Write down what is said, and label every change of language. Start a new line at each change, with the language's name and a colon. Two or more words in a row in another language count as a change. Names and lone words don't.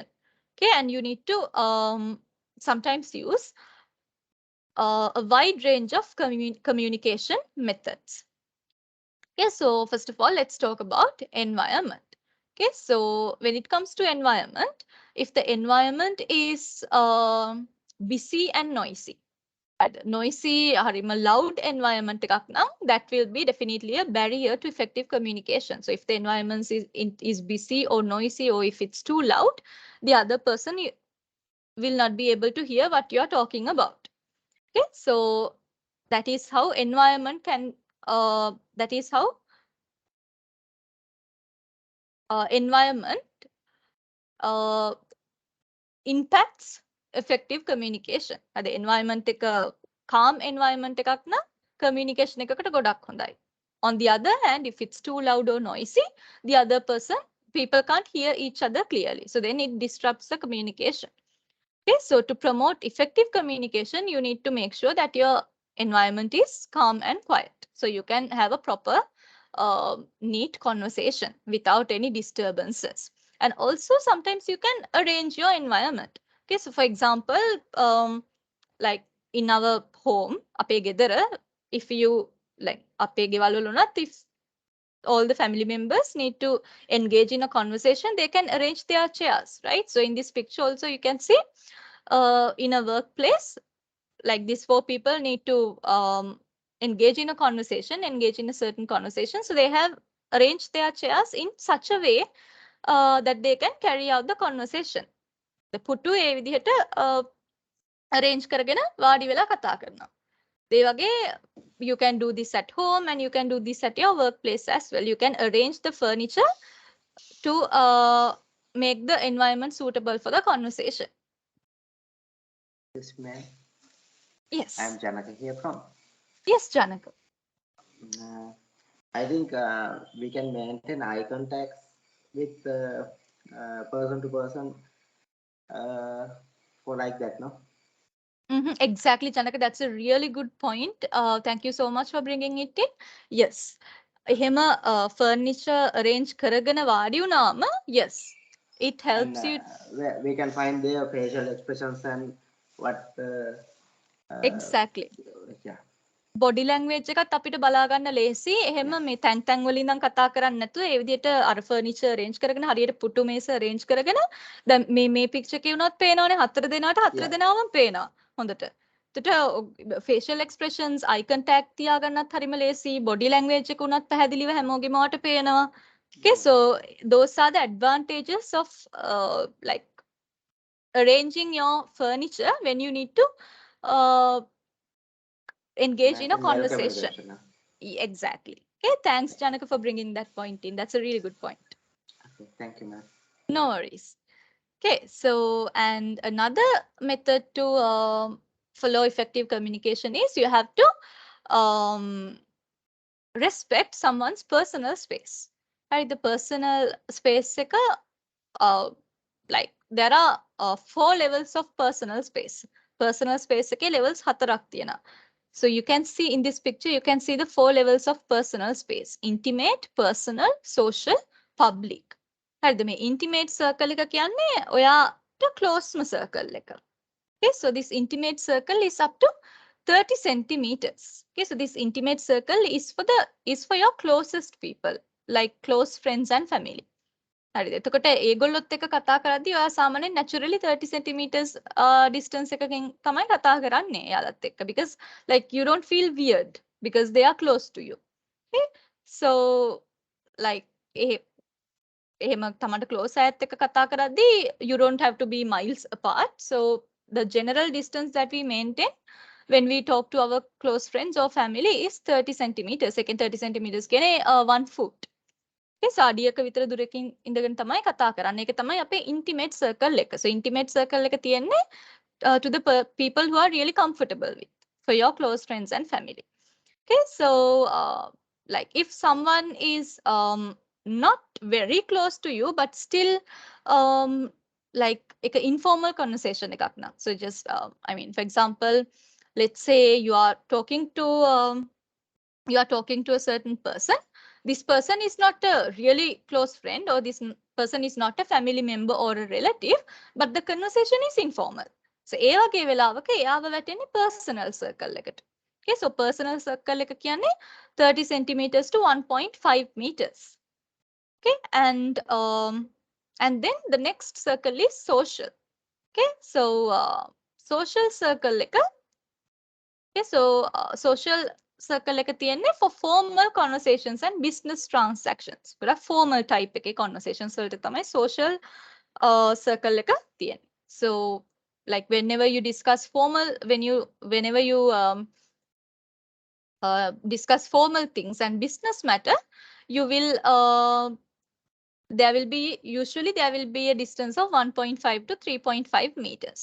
English: Okay, and you need to sometimes use a wide range of communication methods. Okay, so first of all, let's talk about environment. Okay, so when it comes to environment, if the environment is busy and noisy,
Sinhala: loud environment එකක් නම්,
English: that will be definitely a barrier to effective communication. So if the environment is busy or noisy, or if it's too loud, the other person will not be able to hear what you are talking about. Okay, so that is how environment can environment impacts effective communication. The environment
Sinhala: එක
English: calm environment
Sinhala: එකක් නම් communication එකකට ගොඩක් හොඳයි.
English: On the other hand, if it's too loud or noisy, the other people can't hear each other clearly. So then it disrupts the communication. Okay, so to promote effective communication, you need to make sure that your environment is calm and quiet. So you can have a proper neat conversation without any disturbances. And also sometimes you can arrange your environment. Okay, so for example, like in our home,
Sinhala: අපේ ගෙදර,
English: if you like
Sinhala: අපේ ගෙවල් වල උනත්,
English: if all the family members need to engage in a conversation, they can arrange their chairs, right? So in this picture also you can see in a workplace, like these four people need to engage in a conversation, engage in a certain conversation. So they have arranged their chairs in such a way that they can carry out the conversation.
Sinhala: The පුටු ඒ විදිහට arrange කරගෙන වාඩි වෙලා කතා කරනවා. ඒ වගේ
English: you can do this at home and you can do this at your workplace as well. You can arrange the furniture to make the environment suitable for the conversation. Yes, ma'am. Yes. I am Janaka here from. Yes, Janaka. I think we can maintain eye contact with person to person for like that, no? Exactly, Janaka. That's a really good point. Thank you so much for bringing it in. Yes.
Sinhala: එහෙම furniture arrange කරගෙන වාඩි වුණාම,
English: yes, it helps And, you. we can find their facial expressions and what. Exactly. Yeah. body language
Sinhala: එකත් අපිට බලා ගන්න ලේසි. එහෙම මේ තැන් තැන් වලින් ඉඳන් කතා කරන්නේ නැතුව ඒ විදිහට අර
English: furniture arrange
Sinhala: කරගෙන හරියට පුටු මේස arrange කරගෙන දැන් මේ picture එකේ වුණත් පේනවනේ හතර දෙනාට හතර දෙනාම පේනවා හොඳට. එතකොට
English: facial expressions, eye contact
Sinhala: තියාගන්නත් හරිම ලේසි.
English: body language
Sinhala: එක උනත් පැහැදිලිව හැමෝගෙම වට පේනවා.
English: Okay, so those are the advantages of like arranging your furniture when you need to engage in a conversation. Exactly. Okay, thanks, Janaka, for bringing that point in. That's a really good point. Okay, thank you, ma'am. No worries. Okay, so and another method to follow effective communication is you have to respect someone's personal space. Right, the personal space like there are 4 levels of personal space. Personal space levels
Sinhala: හතරක් තියෙනවා.
English: So you can see in this picture, you can see the 4 levels of personal space: intimate, personal, social, public.
Sinhala: හරිද? මේ
English: intimate circle
Sinhala: එක කියන්නේ ඔයාට closම circle එක.
English: Okay, so this intimate circle is up to 30 centimeters. Okay, so this intimate circle is for your closest people, like close friends and family.
Sinhala: හරිද? එතකොට ඒගොල්ලොත් එක්ක කතා කරද්දී ඔයා සාමාන්‍යයෙන් naturally 30
English: centimeters distance
Sinhala: එකකින් තමයි කතා කරන්නේ එයාලත් එක්ක,
English: because like you don't feel weird because they are close to you. Okay, so like
Sinhala: එහෙම තමන්ට close අයත් එක්ක කතා කරද්දී
English: you don't have to be miles apart. So the general distance that we maintain when we talk to our close friends or family is 30 centimeters.
Sinhala: Second 30 centimeters කියන්නේ 1 foot.
English: Okay, so
Sinhala: අඩියක විතර දුරකින් ඉඳගෙන තමයි කතා කරන්නේ. ඒක තමයි අපේ
English: intimate circle
Sinhala: එක.
English: So intimate circle
Sinhala: එක තියෙන්නේ
English: to the people who are really comfortable with, for your close friends and family. Okay, so like if someone is not very close to you but still like
Sinhala: එක informal conversation එකක් නම්.
English: So just I mean, for example, let's say you are talking to a certain person. This person is not a really close friend, or this person is not a family member or a relative, but the conversation is informal.
Sinhala: So ඒ වගේ වෙලාවක එයාව වැටෙන්නේ
English: personal circle
Sinhala: එකට. Okay, so
English: personal circle
Sinhala: එක කියන්නේ 30
English: centimeters to 1.5 meters. Okay, and then the next circle is social. Okay, so social circle එක. Okay, so social circle
Sinhala: එක තියෙන්නේ
English: for formal conversations and business transactions.
Sinhala: ගොඩක්
English: formal type
Sinhala: එකේ conversations වලට තමයි
English: social circle
Sinhala: එක තියෙන්නේ.
English: So like whenever you discuss whenever you discuss formal things and business matter, you will there will be a distance of 1.5 to 3.5 meters.